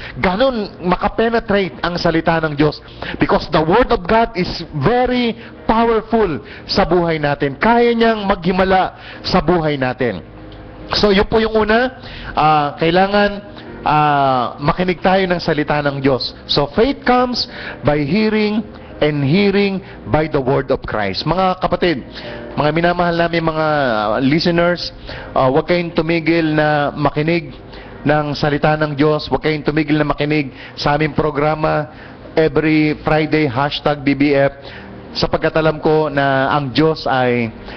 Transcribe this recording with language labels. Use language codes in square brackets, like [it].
[tl] Ganon makapenetrate ang salita ng Diyos. [en] Because the Word of God is very powerful [tl] sa buhay natin. Kaya niyang maghimala sa buhay natin. So yun po yung una, kailangan makinig tayo ng salita ng Diyos. [en] So faith comes by hearing, and hearing by the word of Christ. [tl] Mga kapatid, mga minamahal namin mga listeners, huwag kayong tumigil na makinig ng salita ng Diyos. Huwag kayong tumigil na makinig sa aming programa every Friday, #BBF, sapagkat alam ko na ang Diyos ay